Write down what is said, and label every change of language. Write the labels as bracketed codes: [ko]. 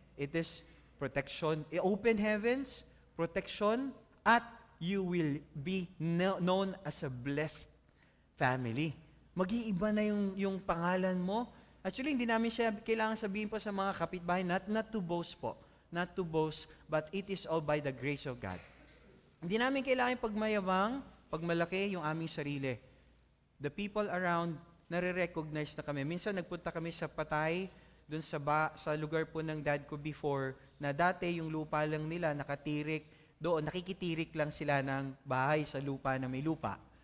[en] It is protection, open heavens, protection, at you will be known as a blessed family. [tl] Mag-iiba na yung pangalan mo. Actually, hindi namin siya kailangan sabihin po sa mga kapitbahay, [en] not to boast po. Not to boast, but it is all by the grace of God. [tl] Hindi namin kailangan pagmayabang, pag malaki yung aming sarili, [en] the people around, [tl] nare-recognize na kami. Minsan nagpunta kami sa Patay, dun sa lugar po ng dad ko before, na dati yung lupa lang nila nakatirik, doon nakikitirik lang sila ng bahay sa lupa na may lupa.